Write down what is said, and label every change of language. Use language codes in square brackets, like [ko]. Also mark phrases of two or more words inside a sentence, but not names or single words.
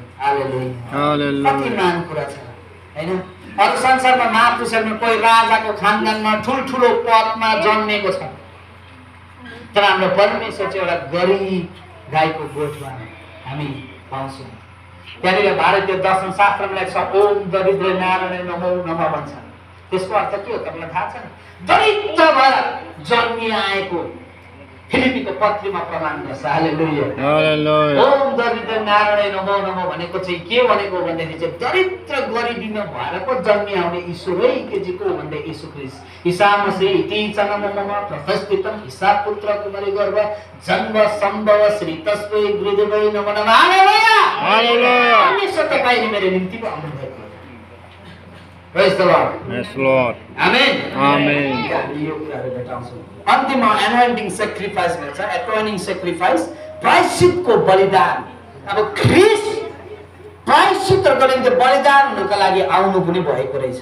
[ne] हालेलुया। कति महान कुरा छ हैन। अरू संसारमा महापुरुषहरूमा कोही राजाको खानदानमा ठुल्ठुलो पदमा जन्मेको छ तर हाम्रो परमेश्वर चाहिँ एउटा गरिब गाईको गोठमा हामी पाउँछौँ। त्यहाँनिर भारतीय दर्शन शास्त्रमा लेख्छ [sa] ओम दरिद्र नारायण नमो नमः [ne] भन्छ। त्यसको अर्थ के हो तपाईँलाई थाहा छ? दरिद्र भएर जन्मिआएको फिलिपीको पत्रीमा प्रमाण गर्छ। हालेलुया हालेलुया। [sa] ओम दरिद्र नारायण नमो नमः [ne] भनेको चाहिँ के भनेको भन्दाखेरि चाहिँ दरिद्र गरिबीमा भएर पो जन्मिआउने ईश्वरै के जी को भन्दै यीशु ख्रीष्ट ईसा मसीह [sa] इति चनममम प्रथस्थितम ईसा पुत्र कुमारी गर्भ जन्म सम्भव श्री तस्मै गुरुदेवै नमो नमः। [ne] हालेलुया हालेलुया। परमेश्वर तपाईले मेरो निम्ति पो आउनु भएको। [en] Praise the Lord. Yes Lord. [ne] आमेन आमेन। यो कुराहरु भेटाउँछौँ। अन्तिममा [en] anointing sacrifice [ne] भन्छ, [en] atoning sacrifice, [ne] प्रायश्चितको बलिदान। अब ख्रीष्ट प्रायश्चितको निम्ति बलिदान हुनका लागि आउनु पनि भएको रहेछ।